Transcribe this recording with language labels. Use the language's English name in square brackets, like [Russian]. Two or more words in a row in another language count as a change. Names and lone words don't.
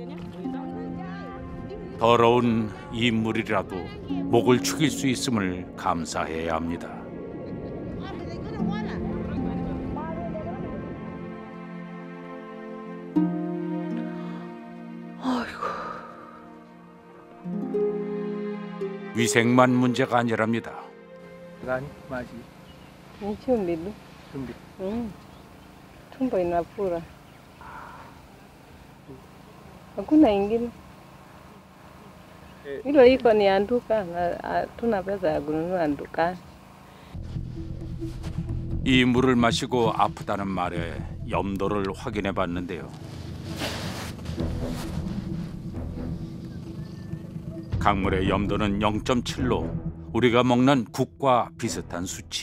[Korean] 더러운 이 물이라도 목을 축일 수 있음을 감사해야 합니다. 위생만 문제가 아니랍니다. [Swahili] Chumbidu. Tumbo inafura. Hakuna ingine. Hilo iko ni anduka na hatuna pesa ya kununua dukani. [Korean] 이 물을 마시고 아프다는 말에 염도를 확인해 봤는데요. 강물의 염도는 0.7로 우리가 먹는 국과 비슷한 수치.